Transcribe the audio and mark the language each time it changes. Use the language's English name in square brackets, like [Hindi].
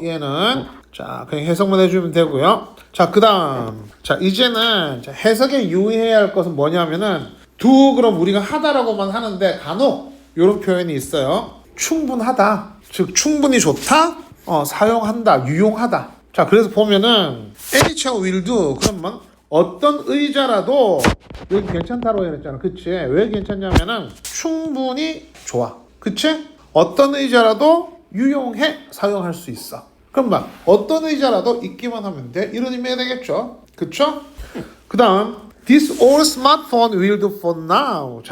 [Korean] 얘는 자 그냥 해석만 해주면 되고요. 자, 그 다음 자 이제는 자, 해석에 유의해야 할 것은 뭐냐면은 그럼 우리가 하다라고만 하는데 간혹 이런 표현이 있어요. 충분하다, 즉 충분히 좋다, 사용한다, 유용하다. 자, 그래서 보면은 [English] any chair will do. [Korean] 그러면 어떤 의자라도 여기 괜찮다고 했잖아. 그치? 왜 괜찮냐면은 충분히 좋아. 그치? 어떤 의자라도 유용해, 사용할 수 있어. 그럼 막 어떤 의자라도 있기만 하면 돼. 이런 의미가 되겠죠. 그쵸? 그 다음 [English] This old smartphone will do for now.